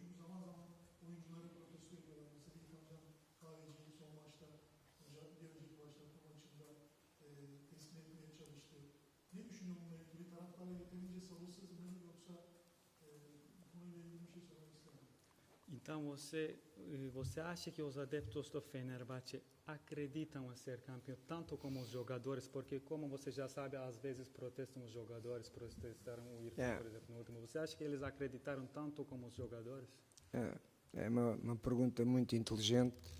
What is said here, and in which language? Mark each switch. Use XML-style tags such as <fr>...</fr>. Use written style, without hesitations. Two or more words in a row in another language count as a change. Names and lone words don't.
<tr>Çünkü zaman zaman oyuncuları protesto ediyorlar. Mesela İlkan Can Kahveci'yi son maçta, hocam bir önceki maçta maçında teslim etmeye çalıştı. Ne düşünüyor bununla ilgili? Taraftarlar yeterince sabırsız mı, yoksa bu konuyla ilgili bir şey söylemek ister mi?</tr> <pt>Então você acha que os adeptos do Fenerbahçe acreditam a ser campeão tanto como os jogadores? Porque como você já sabe, às vezes protestam os jogadores, protestaram o Irfan, por exemplo, no último. Você acha que eles acreditaram tanto como os jogadores? É uma pergunta muito inteligente.</pt>